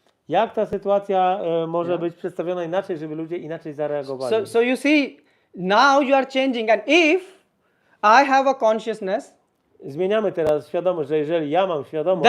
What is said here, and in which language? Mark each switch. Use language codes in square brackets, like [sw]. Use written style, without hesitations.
[pl] Jak ta sytuacja może być przedstawiona inaczej, żeby ludzie inaczej zareagowali? [en] So you see, now you are changing, and if I have a consciousness, [pl] zmieniamy teraz świadomość, że jeżeli ja mam świadomość,